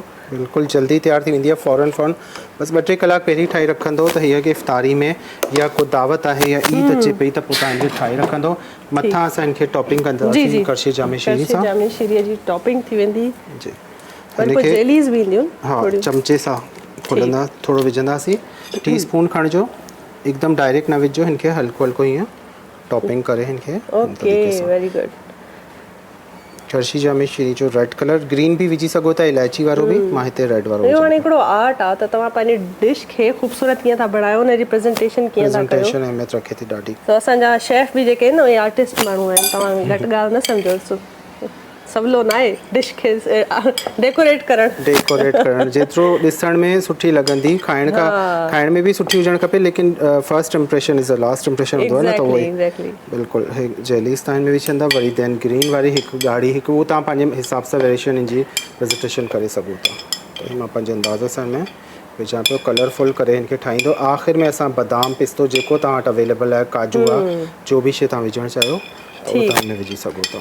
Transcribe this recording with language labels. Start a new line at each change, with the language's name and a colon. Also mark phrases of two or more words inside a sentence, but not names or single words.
Sindhi: बिल्कुलु जल्दी तयारु थी वेंदी आहे फ़ौरन बसि 2-3 कलाक पहिरीं ठाहे रखंदो त हीअ की इफ़्तारी में या को दावत आहे या ईद अचे पई त पोइ तव्हां हिनखे ठाहे रखंदो मथां असां हिनखे टॉपिंग कंदासीं करशे जामी शीरी सां जामी शीरीअ जी टॉपिंग थी वेंदी जी हिनखे जेलीज़ बि ईंदियूं हा चमचे सां खोलंदा थोरो विझंदासीं टीस्पून खणिजो एकदमि डायरेक्ट न विझो हिनखे हल्को हल्को हीअं टॉपिंग करे हिनखे
English: OK very good
Sindhi: करशे जामी शीरी जो
English: red colour green
Sindhi: बि विझी सघो था इलायची वारो बि मां हिते रेड वारो इहो हाणे हिकिड़ो आर्ट आहे त तव्हां पंहिंजी डिश खे ख़ूबसूरत कीअं था बणायो हुनजी प्रेज़ेंटेशन कीअं था कयो प्रेज़ेंटेशन अहमियत रखे थी ॾाढी त असांजा शेफ बि जेके आहिनि उहे आर्टिस्ट माण्हू आहिनि तव्हां घटि ॻाल्हि न सम्झो सवलो न आहे डिश खे डेकोरेट करणु जेतिरो ॾिसण में सुठी लॻंदी खाइण में बि सुठी हुजणु खपे लेकिन
English: first impression is the last impression
Sindhi: हूंदो आहे न त उहो ई बिल्कुलु हे जेलीस तव्हां में विझंदा वरी
English: then green
Sindhi: वारी हिकु ॻाढ़ी हिकु उहो तव्हां पंहिंजे हिसाब सां वेरिएशन जी प्रेज़ेंटेशन करे सघो था त मां पंहिंजे अंदाज़ सां में विझां पियो कलरफुल करे हिनखे ठाहींदो आख़िर में असां बादाम पिस्तो जेको तव्हां वटि अवेलेबल आहे काजू आहे जो बि शइ तव्हां विझणु चाहियो विझी सघो था